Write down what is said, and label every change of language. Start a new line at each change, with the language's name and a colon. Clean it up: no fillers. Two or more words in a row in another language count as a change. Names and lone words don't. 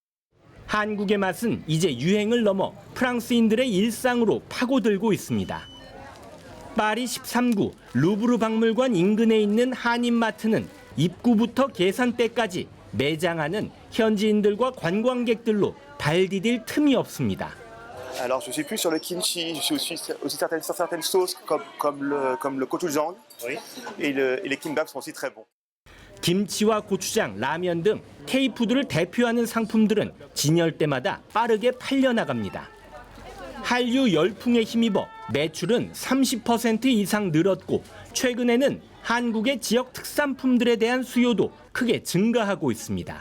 Korean: 한국의 맛은 이제 유행을 넘어 프랑스인들의 일상으로 파고들고 있습니다. 파리 13구 루브르 박물관 인근에 있는 한인마트는 입구부터 계산대까지 매장 안은 현지인들과 관광객들로 발 디딜 틈이 없습니다.
French: Alors je suis plus sur le kimchi, je suis aussi sur certaines sauces comme le gochujang et les kimbap sont aussi très bons.
Korean: 김치와 고추장, 라면 등 K푸드를 대표하는 상품들은 진열대마다 빠르게 팔려나갑니다. 한류 열풍에 힘입어 매출은 30% 이상 늘었고 최근에는 한국의 지역 특산품들에 대한 수요도 크게 증가하고 있습니다.